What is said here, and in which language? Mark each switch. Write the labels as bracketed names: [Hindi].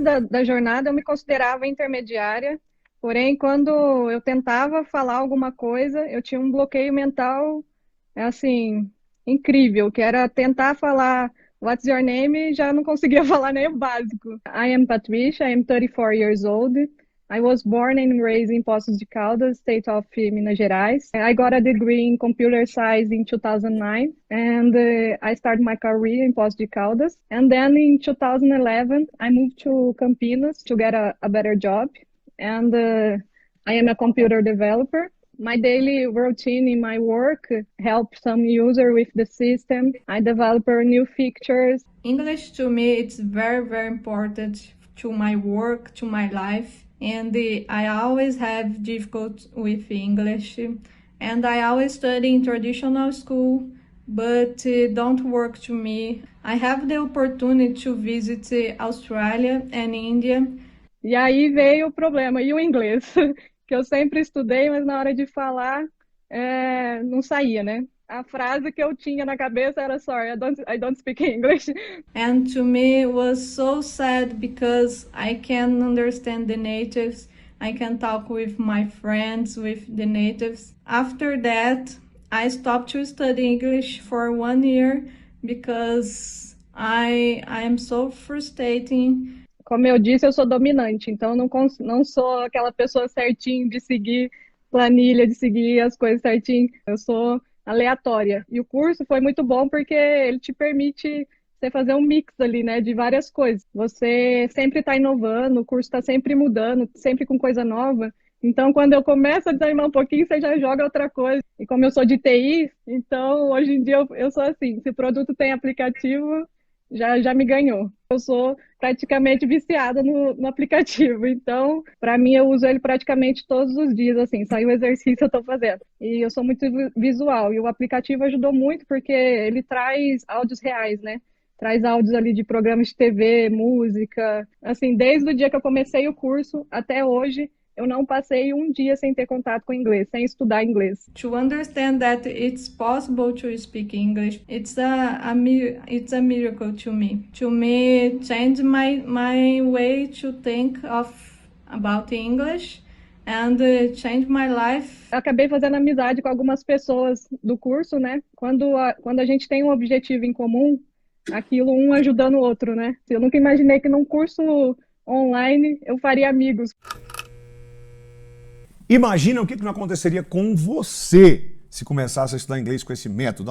[Portuguese] Da jornada eu me considerava intermediária, porém quando eu tentava falar alguma coisa, eu tinha um bloqueio mental, assim, incrível, que era tentar falar [English] What's your name [Portuguese] e já não conseguia falar nem o básico. [English] I am Patricia, I am 34 years old. I was born and raised in Poços de Caldas, state of Minas Gerais. I got a degree in computer science in 2009, and I started my career in Poços de Caldas. And then in 2011, I moved to Campinas to get a better job, and I am a computer developer. My daily routine in my work help some user with the system. I develop new features. English to me, it's very, very important to my work, to my life. And I always have difficulty with English. And I always study in traditional school, but don't work to me. I have the opportunity to visit Australia and India. [Portuguese] E aí veio o problema, e o inglês? Que eu sempre estudei, mas na hora de falar não saía, né? A frase que eu tinha na cabeça era [English] sorry, I don't speak English. And to me it was so sad because I can understand the natives. I can talk with my friends, with the natives. After that, I stopped to study English for 1 year because I am so frustrating. [Portuguese] Como eu disse, eu sou dominante, então não sou aquela pessoa certinho de seguir planilha, de seguir as coisas certinho. Eu sou aleatória. E o curso foi muito bom porque ele te permite você fazer um mix ali, né, de várias coisas. Você sempre está inovando, o curso está sempre mudando, sempre com coisa nova. Então, quando eu começo a desanimar um pouquinho, você já joga outra coisa. E como eu sou de TI, então hoje em dia eu sou assim, se o produto tem aplicativo, já me ganhou. Eu sou praticamente viciada no aplicativo, então, para mim, eu uso ele praticamente todos os dias, assim, saiu o exercício, eu estou fazendo. E eu sou muito visual, e o aplicativo ajudou muito, porque ele traz áudios reais, né? Traz áudios ali de programas de TV, música, assim, desde o dia que eu comecei o curso até hoje, eu não passei um dia sem ter contato com inglês, sem estudar inglês. [English] To understand that it's possible to speak English, it's a miracle to me. To me, change my way to think about English and change my life. [Portuguese] Acabei fazendo amizade com algumas pessoas do curso, né? Quando a gente tem um objetivo em comum, aquilo um ajudando o outro, né? Eu nunca imaginei que num curso online eu faria amigos. Imagina o que não aconteceria com você se começasse a estudar inglês com esse método.